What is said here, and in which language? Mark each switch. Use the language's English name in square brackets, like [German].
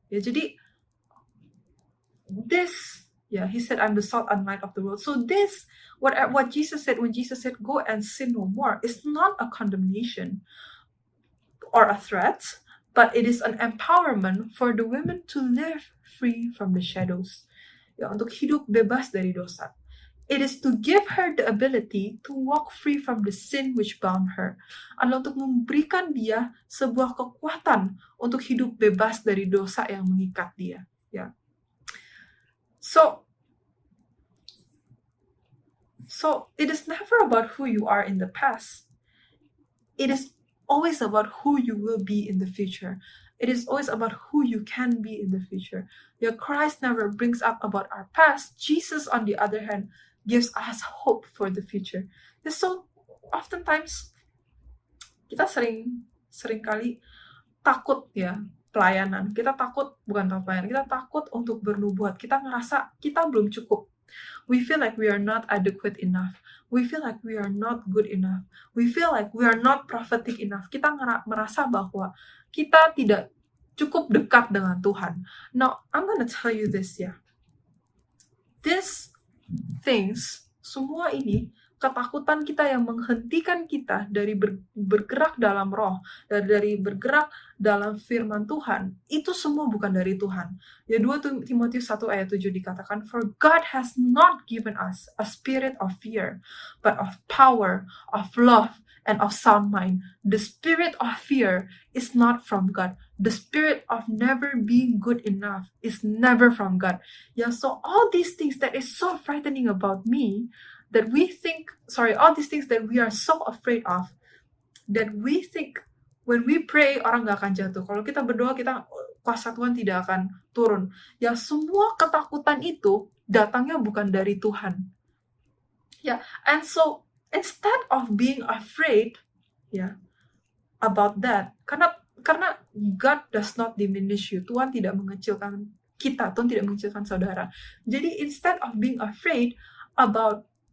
[Indonesian] Ya, jadi [English] this, yeah, he said, I'm the salt and light of the world. So this, what Jesus said, when Jesus said, go and sin no more, is not a condemnation or a threat, but it is an empowerment for the women to live free from the shadows. [Indonesian] Ya, untuk hidup bebas dari dosa. [English] It is to give her the ability to walk free from the sin which bound her. [Indonesian] Adalah untuk memberikan dia sebuah kekuatan untuk hidup bebas dari dosa yang mengikat dia. Ya. [English] So it is never about who you are in the past. It is always about who you will be in the future. It is always about who you can be in the future. Yeah, Christ never brings up about our past. Jesus, on the other hand, gives us hope for the future. Yeah, so oftentimes [Indonesian] kita seringkali takut, ya, pelayanan. Kita takut, bukan pelayanan, kita takut untuk bernubuat. Kita ngerasa kita belum cukup. [English] We feel like we are not adequate enough. We feel like we are not good enough. We feel like we are not prophetic enough. [Indonesian] Kita merasa bahwa kita tidak cukup dekat dengan Tuhan. [English] Now, I'm gonna tell you this, ya. These things, [Indonesian] semua ini, ketakutan kita yang menghentikan kita dari bergerak dalam roh, dari bergerak dalam firman Tuhan, itu semua bukan dari Tuhan. Ya, 2 Timotius 1 ayat 7 dikatakan, [English] for God has not given us a spirit of fear, but of power, of love, and of sound mind. The spirit of fear is not from God. The spirit of never being good enough is never from God. Yeah, so all these things that is so frightening about me, that we think, all these things that we are so afraid of, that we think when we pray [Indonesian] orang gak akan jatuh. Kalau kita berdoa, kuasa Tuhan tidak akan turun. Ya, semua ketakutan itu datangnya bukan dari Tuhan. [English] Ya, and so instead of being afraid, ya, about that, karena God does not diminish you. [Indonesian] Tuhan tidak mengecilkan kita, Tuhan tidak mengecilkan saudara. Jadi [English] instead of being afraid about